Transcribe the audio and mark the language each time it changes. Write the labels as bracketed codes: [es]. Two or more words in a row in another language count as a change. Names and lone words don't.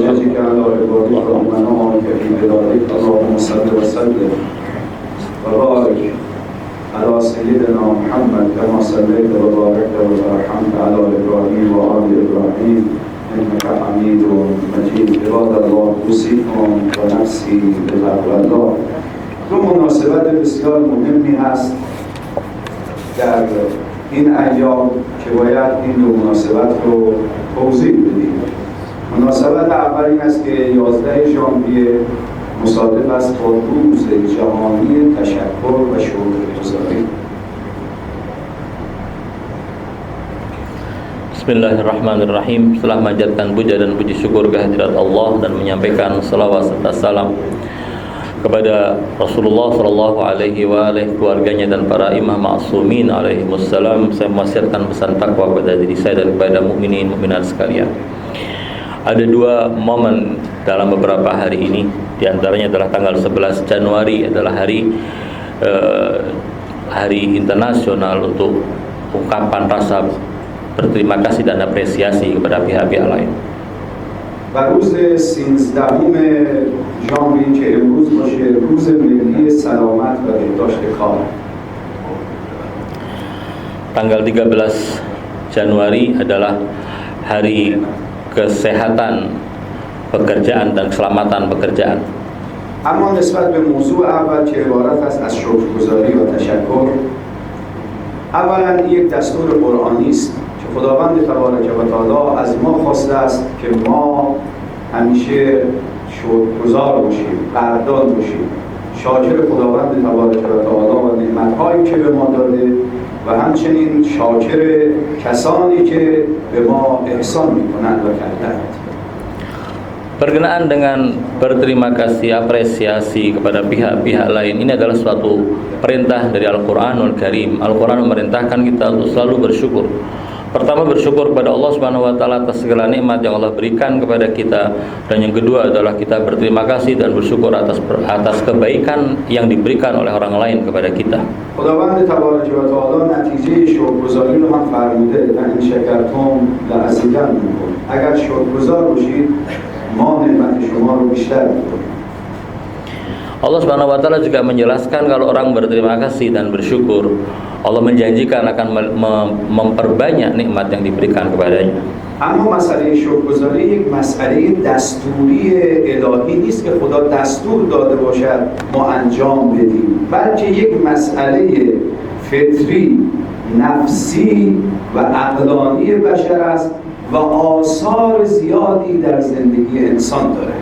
[ar] وجزك على عبادك ومنامك في بلادك اللهم صل وسلم وبارك على سيدنا محمد كما صليت وباركت وترحمت على ابراهيم وآل ابراهيم انك حميد مجيد. عباد الله اوصیکم و نفسی به تقوی الله. [fa] دو مناسبت بسیار مهمی هست در این ایام که باید این دو مناسبت رو توضیح بدیم. مناسبت اول این است که 11 ژانویه مصادف است با روز جهانی تشکر و شکرگزاری. [ar] بسم الله الرحمن الرحيم. [id] Setelah memanjatkan puja dan puji syukur kehadirat Allah dan menyampaikan salawat serta salam kepada Rasulullah [ar] صلى الله عليه وآله [id] keluarganya dan para imam ma'sumin [ar] عليه السلام, [id] saya mewasiatkan pesan takwa kepada diri saya dan kepada mukminin mukminat sekalian. Ada dua momen dalam beberapa hari ini, di antaranya adalah tanggal 11 Januari adalah hari internasional untuk ungkapan rasa berterima kasih dan apresiasi kepada pihak-pihak lain. [fa] و روز 13 ژانویه که امروز باشه روز ملی سلامت و بهداشت کار. [id] Tanggal 13 Januari adalah hari kesehatan pekerjaan dan keselamatan pekerjaan. [fa] اما نسبت به موضوع اول که عبارت است از شکرگزاری و تشکر، اولا یک دستور قرآنی است که خداوند تبارک و تعالی از ما خواسته است که ما همیشه شکرگزار باشیم، قدردان باشیم، شاکر خداوند تبارک و تعالی و نعمت‌هایی که به ما داده و همچنین شاکر کسانی که به ما احسان می‌کنند و کردند. [id] Berkenaan dengan berterima kasih, apresiasi kepada pihak-pihak lain, ini adalah suatu perintah dari Al-Quranul Karim. Al-Quran memerintahkan kita untuk selalu bersyukur. Pertama, bersyukur kepada Allah [ar] سبحانه وتعالى [id] atas segala nikmat yang Allah berikan kepada kita, dan yang kedua adalah kita berterima kasih dan bersyukur atas kebaikan yang diberikan oleh orang lain kepada kita. [fa] خداوند تبارک و تعالی نتیجه شکرگزاری رو هم فرموده [ar] و ان شکرتم لازیدنکم. [fa] اگر شکرگزار باشید ما نعمت شما رو بیشتر می‌کنیم. [id] Allah [ar] سبحانه وتعالى [id] juga menjelaskan kalau orang berterima kasih dan bersyukur, Allah menjanjikan akan memperbanyak nikmat yang diberikan kepadanya. [fa] اما مسئله شکرگزاری یک مسئله دستوری الهی نیست که خدا دستور داده باشد ما انجام بدیم، بلکه یک مسئله فطری، نفسی و عقلانی بشر است و آثار زیادی در زندگی انسان داره.